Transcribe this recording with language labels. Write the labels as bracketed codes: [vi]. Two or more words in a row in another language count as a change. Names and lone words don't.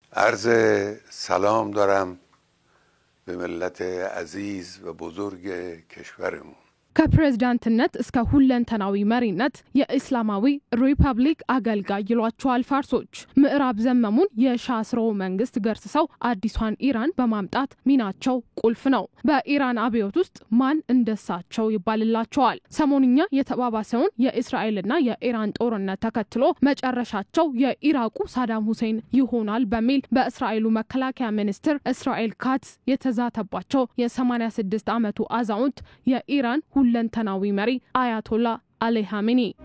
[fa] عرض سلام دارم به ملت عزیز و بزرگ کشورمون. [am] ከፕሬዝዳንትነት እስከ ሁለንተናዊ መሪነት የእስላማዊ ሪፐብሊክ አገልጋይ ይሏቸዋል ፋርሶች ምዕራብ ዘመሙን የሻስሮ መንግስት ገርሰው አዲሷን ኢራን በማምጣት ሚናቸው ቁልፍ ነው። በኢራን አብዮት ውስጥ ማን እንደሳቸው ይባልላቸዋል። ሰሞንኛ የተባባሰውን የእስራኤልና የኢራን ጦርነት ተከትሎ መጨረሻቸው የኢራቁ ሳዳም ሁሴን ይሆናል በሚል በእስራኤሉ መከላከያ ሚኒስትር እስራኤል ካትዝ የተዛተባቸው የ86 ዓመቱ አዛውንት የኢራን ሁለንተናዊ መሪ አያቶላ አሊ ኻሜኒ